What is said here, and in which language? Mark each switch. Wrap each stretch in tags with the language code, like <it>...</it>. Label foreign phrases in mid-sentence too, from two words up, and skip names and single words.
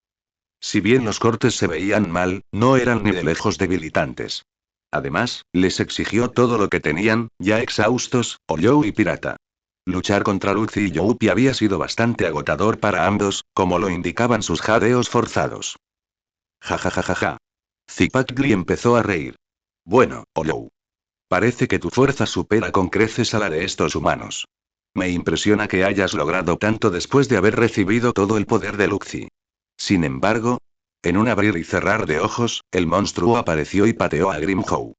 <es>Si bien los cortes se veían mal, no eran ni de lejos debilitantes. Además, les exigió todo lo que tenían, ya exhaustos, Oyou y Pirata. Luchar contra Luffy y Youpi había sido bastante agotador para ambos, como lo indicaban sus jadeos forzados. Ja ja ja ja ja. Zipatgli empezó a reír. Bueno, Oyou. Parece que tu fuerza supera con creces a la de estos humanos. Me impresiona que hayas logrado tanto después de haber recibido todo el poder de Luffy. Sin embargo, en un abrir y cerrar de ojos, el monstruo apareció y pateó a Grimhow.</es>